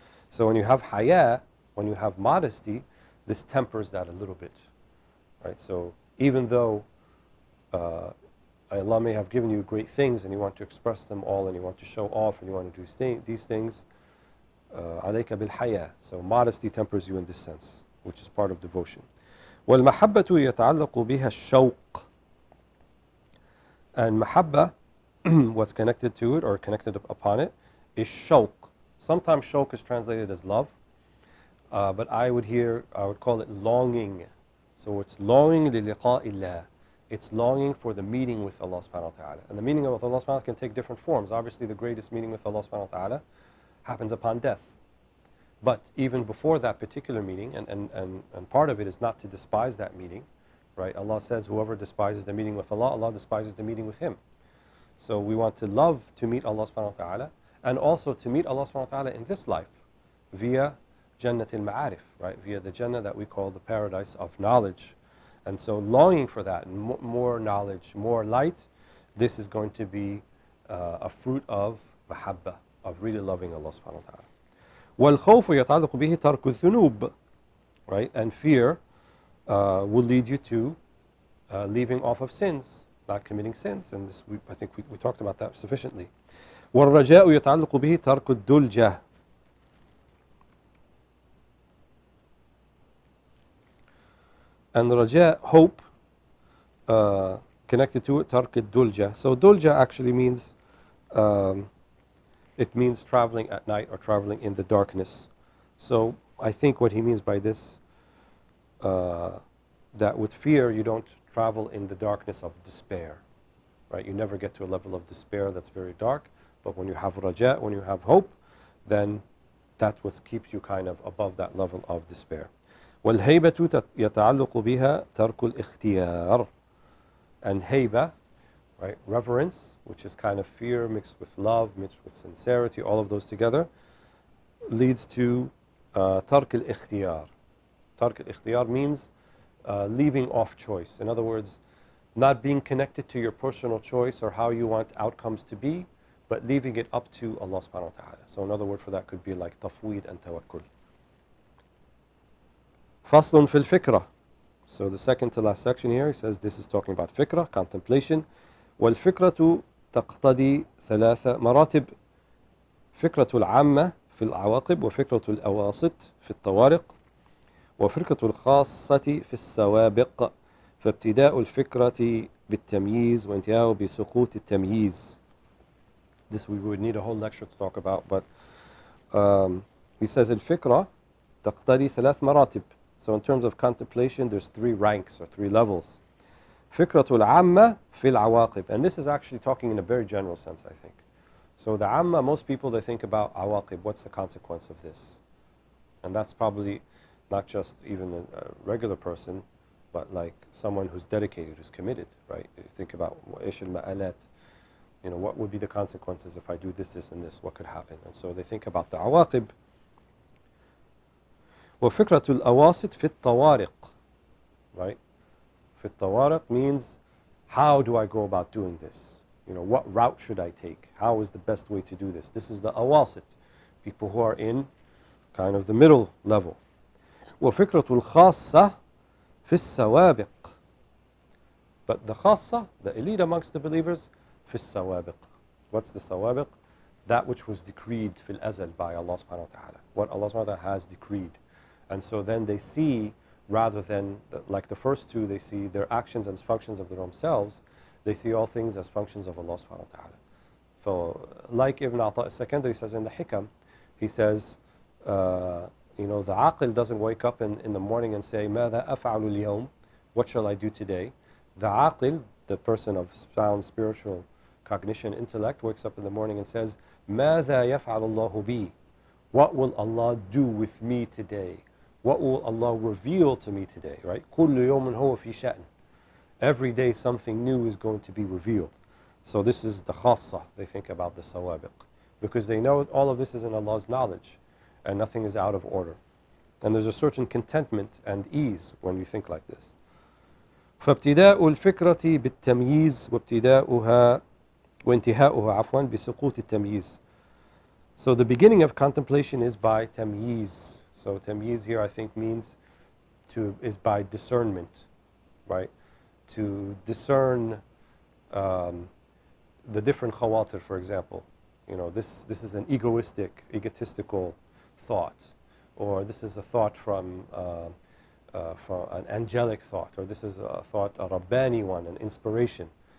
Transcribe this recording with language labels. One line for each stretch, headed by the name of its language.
English: So when you have haya, when you have modesty, this tempers that a little bit, right? So even though Allah may have given you great things and you want to express them all and you want to show off and you want to do these things,
Arabic: عليك بالحياة.
English: So modesty tempers you in this sense, which is part of devotion.
Arabic: والمحبة يتعلق بها الشوق.
English: And mahabba, what's connected to it or connected upon it, is shawq. Sometimes shawq is translated as love, but I would call it longing. So it's longing
Arabic: لِلِقَاءِ اللَّهِ.
English: It's longing for the meeting with Allah subhanahu wa ta'ala. And the meeting with Allah subhanahu wa ta'ala can take different forms. Obviously the greatest meeting with Allah subhanahu wa ta'ala happens upon death. But even before that particular meeting, and part of it is not to despise that meeting, right? Allah says, whoever despises the meeting with Allah, Allah despises the meeting with him. So we want to love to meet Allah subhanahu wa ta'ala, and also to meet Allah subhanahu wa ta'ala in this life, via Jannat al-Ma'arif, right? Via the Jannah that we call the paradise of knowledge. And so longing for that, and more knowledge, more light, this is going to be a fruit of mahabba, of really loving Allah subhanahu wa ta'ala.
Arabic: وَالْخَوْفُ يَتَعَلَّقُ بِهِ تَرْكُ الذُّنُوبِ,
English: right? And fear will lead you to leaving off of sins, not committing sins. And this, I think we talked about that sufficiently.
Arabic: وَالرَّجَاءُ يَتَعَلَّقُ بِهِ تَرْكُ الدُّلْجَةِ.
English: And the raja, hope, connected to it, tark dulja. So dulja actually means, it means traveling at night or traveling in the darkness. So I think what he means by this, that with fear you don't travel in the darkness of despair, right? You never get to a level of despair that's very dark, but when you have raja, when you have hope, then that's what keeps you kind of above that level of despair.
Arabic: والهيبة يتعلق بها ترك الاختيار.
English: And haiba, right, reverence, which is kind of fear mixed with love, mixed with sincerity, all of those together, leads to tark al-ikhtiyar. Tark al-ikhtiyar means leaving off choice. In other words, not being connected to your personal choice or how you want outcomes to be, but leaving it up to Allah subhanahu wa ta'ala. So another word for that could be like tafweed and tawakkul.
Arabic: فصل في الفكرة.
English: So the second to last section here, he says this is talking about fikra, contemplation.
Arabic: والفكرة تقتضي ثلاث مراتب. فكرة العامة في العواقب، وفكرة الأواسط في الطوارق، وفكرة الخاصة في السوابق. فابتداء الفكرة بالتمييز وانتهاءه بسقوط التمييز.
English: This we would need a whole lecture to talk about, but he says
Arabic: الفكرة تقتضي ثلاث مراتب.
English: So in terms of contemplation, there's three ranks or three levels.
Arabic: فكرة العامة في العواقب.
English: And this is actually talking in a very general sense, I think. So the amma, most people, they think about awaqib, what's the consequence of this? And that's probably not just even a regular person, but like someone who's dedicated, who's committed, right? You think about ish al-ma'alat, you know, what would be the consequences if I do this, this, and this, what could happen? And so they think about the awaqib.
Arabic: وفكرة الأواسط في الطوارق,
English: right?
Arabic: في الطوارق
English: means how do I go about doing this? You know, what route should I take? How is the best way to do this? This is the awasit, people who are in kind of the middle level.
Arabic: وفكرة الخاصة في السوابق.
English: But the khassa, the elite amongst the believers,
Arabic: في السوابق.
English: What's the sawabiq? That which was decreed fil azal by Allah subhanahu wa ta'ala. What Allah subhanahu wa ta'ala has decreed. And so then they see, rather than, like the first two, they see their actions as functions of their own selves, they see all things as functions of Allah subhanahu wa ta'ala. So, like Ibn Ata al-Sakandari says in the Hikam, he says, you know, the aqil doesn't wake up in the morning and say,
Arabic: ماذا أفعل اليوم?
English: What shall I do today? The aqil, the person of sound spiritual cognition, intellect, wakes up in the morning and says,
Arabic: ماذا يفعل الله بي?
English: What will Allah do with me today? What will Allah reveal to me today, right?
Arabic: كل يوم هو في شأن.
English: Every day something new is going to be revealed. So this is the khassa, they think about the sawabiq. Because they know all of this is in Allah's knowledge and nothing is out of order. And there's a certain contentment and ease when you think like this.
Arabic: فابتداء الفكرة بالتمييز وابتداؤها وانتهاؤها عفوا بسقوط التمييز.
English: So the beginning of contemplation is by tamyiz. So tamyiz here I think means is by discernment, right? To discern the different khawatir, for example. You know, this is an egotistical thought, or this is a thought from an angelic thought, or this is a thought, a Rabbani one, an inspiration.